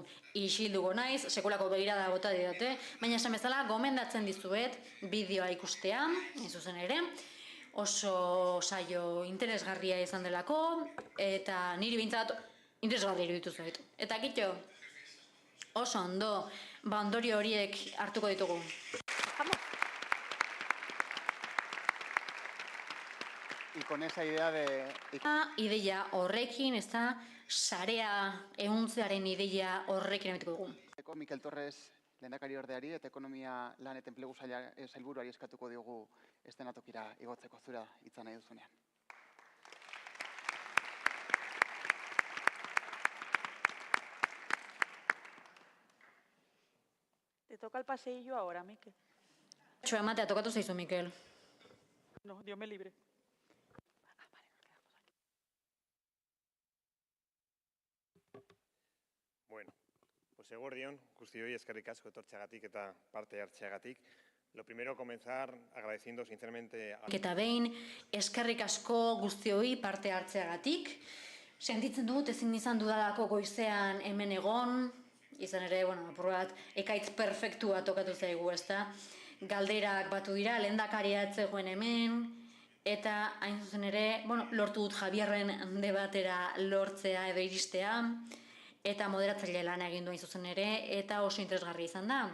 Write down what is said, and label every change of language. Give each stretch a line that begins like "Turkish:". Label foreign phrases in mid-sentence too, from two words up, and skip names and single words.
Basque: Isilduko naiz, sekulako begirada bota didate, baina esan bezala gomendatzen dizuet bideoa ikustea, zuzen ere, oso saio interesgarria izan delako, eta niri behintzat interesgarria iruditu zait. Eta kitxo, oso ondo, ondorio horiek hartuko ditugu.
Spanish: Y con esa idea de...
Basque: Ideia horrekin, ez da, sarea ehuntzearen ideia horrekin emitiko dugu. Mikel Torres, lehendakari ordeari eta ekonomia lan eta enplegu sailburuari eskatuko diogu estenatokira igotzeko, zura hitza nahi duzunean.
Spanish: Te toca el paseillo ahora, Mikel.
Basque: Ematea tokatu zaizu, Mikel.
Spanish: No, Dios me libre. Bueno, pues
Basque: eguerdion, guztioi eskerrik asko etortzeagatik eta parte hartzeagatik.
Spanish: Lo primero, comenzar agradeciendo sinceramente...
Basque: Eta behin, eskerrik asko guztioi parte hartzeagatik. Sentitzen dut ezin izan dudalako goizean hemen egon, izan ere, apur bat, ekaitz perfektua tokatu zaigu, ezta? Galderak batu dira, lehendakaria ez zegoen hemen, eta hain zuzen ere, lortu dut Javierren debatera lortzea edo iristea, eta moderatzaile lan egin du hain zuzen ere, eta oso interesgarria izan da.